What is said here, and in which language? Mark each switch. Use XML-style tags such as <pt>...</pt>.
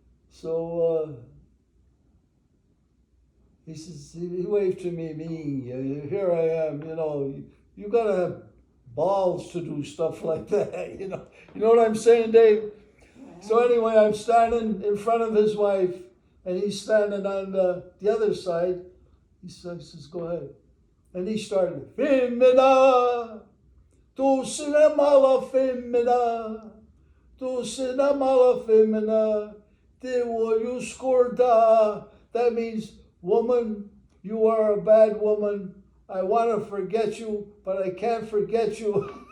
<en>So he says, he waved to me, here I am, you gotta have balls to do stuff like that, you know what I'm saying, Dave? So anyway, I'm standing in front of his wife, and he's standing on the other side. He says, go ahead. And he started,</en> <it>Femmina, tu sei una mala femmina, tu sei una mala femmina, te voglio scordare.</it> <en>That means, woman, you are a bad woman. I want to forget you, but I can't forget you.</en>